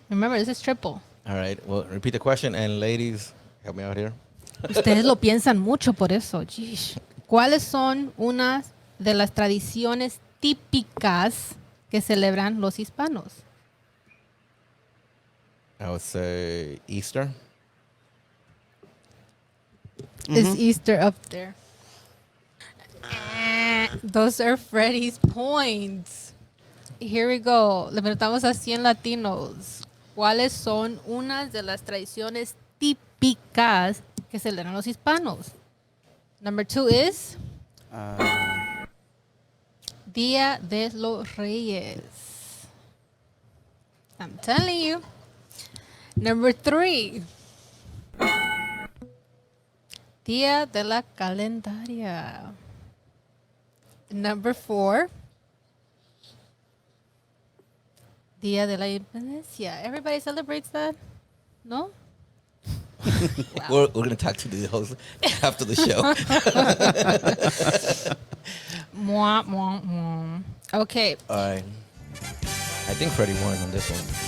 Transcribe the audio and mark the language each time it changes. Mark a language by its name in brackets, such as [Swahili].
[English] Remember, this is triple. All right. Well, repeat the question, and ladies, help me out here. [Spanish] Ustedes lo piensan mucho por eso. Jeez. ¿Cuáles son unas de las tradiciones típicas que celebran los hispanos? [English] I would say Easter. Is Easter up there? Those are Freddy's points. [Spanish] Here we go. Le preguntamos a 100 latinos. ¿Cuáles son unas de las tradiciones típicas que celebran los hispanos? [English] Number 2 is Día de los Reyes. I'm telling you. Number 3. Día de la Calendaria. Number 4. Día de la Independencia. Everybody celebrates that? No? We're going to talk to the host after the show. Mwah, mwah, mwah. Okay. All right. I think Freddie won on this one.